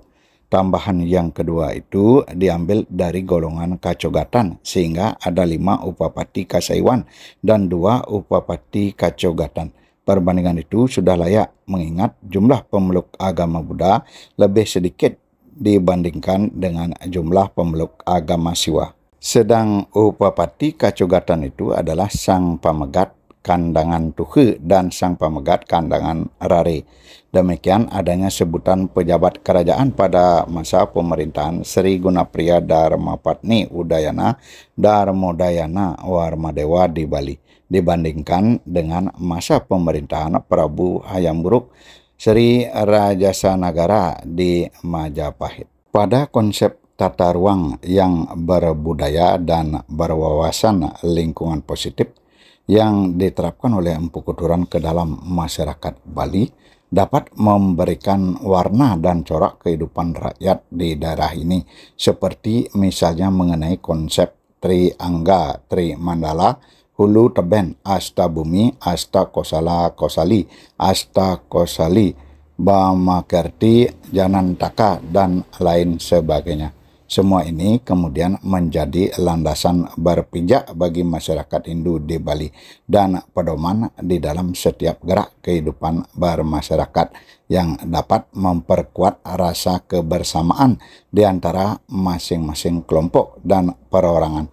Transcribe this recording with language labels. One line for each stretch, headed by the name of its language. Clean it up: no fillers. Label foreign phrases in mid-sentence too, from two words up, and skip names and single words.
Indonesian: Tambahan yang kedua itu diambil dari golongan Kacogatan sehingga ada 5 upapati Kasaiwan dan 2 upapati Kacogatan. Perbandingan itu sudah layak mengingat jumlah pemeluk agama Buddha lebih sedikit dibandingkan dengan jumlah pemeluk agama Siwa. Sedang upapati Kacogatan itu adalah sang pamegat Kandangan Tuhe dan sang pamegat Kandangan Rare. Demikian adanya sebutan pejabat kerajaan pada masa pemerintahan Sri Gunapriya Dharmapatni Udayana Dharmodayana Warmadewa di Bali dibandingkan dengan masa pemerintahan Prabu Hayam Buruk Sri Rajasanagara di Majapahit. Pada konsep tata ruang yang berbudaya dan berwawasan lingkungan positif yang diterapkan oleh Empu Kuturan ke dalam masyarakat Bali dapat memberikan warna dan corak kehidupan rakyat di daerah ini, seperti misalnya mengenai konsep Triangga, Trimandala, Hulu Teben, Asta Bumi, Asta Kosala Kosali, Asta Kosali, Bamakerti, Janantaka, dan lain sebagainya. Semua ini kemudian menjadi landasan berpijak bagi masyarakat Hindu di Bali dan pedoman di dalam setiap gerak kehidupan bermasyarakat yang dapat memperkuat rasa kebersamaan di antara masing-masing kelompok dan perorangan.